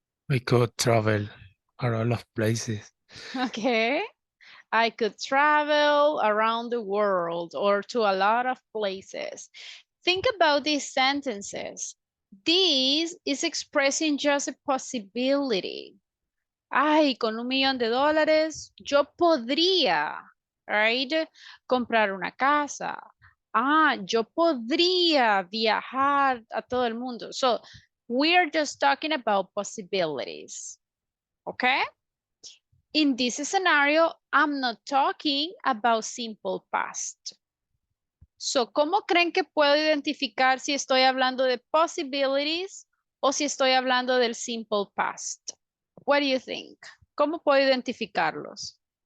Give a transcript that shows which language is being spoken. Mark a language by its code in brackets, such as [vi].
[en] I could travel a lot of places. Okay, I could travel around the world or to a lot of places. Think about these sentences. This is expressing just a possibility. [es] Ay, con $1 millón de dólares, yo podría, right, comprar una casa. Ah, yo podría viajar a todo el mundo. [en] So, we are just talking about possibilities, okay? In this scenario, I'm not talking about simple past. [es] So, ¿cómo creen que puedo identificar si estoy hablando de possibilities o si estoy hablando del simple past? [en] What do you think? [es] ¿Cómo puedo identificarlos?